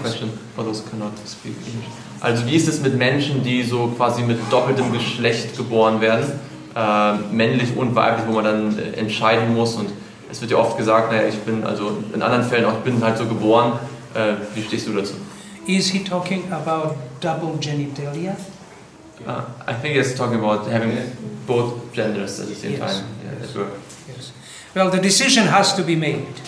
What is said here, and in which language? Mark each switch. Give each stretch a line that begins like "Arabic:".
English: question for those who cannot speak English.
German: Also wie ist es mit Menschen, die so quasi mit doppeltem Geschlecht geboren werden, männlich und weiblich, wo man dann entscheiden muss, und es wird ja oft gesagt, naja, ich bin, also in anderen Fällen auch, ich bin halt so geboren, wie stehst du dazu?
English: Is he talking about double genitalia? I think he's talking about having both genders at the same Yes. time. Yeah, at work. Yes. Well, the decision has to be made,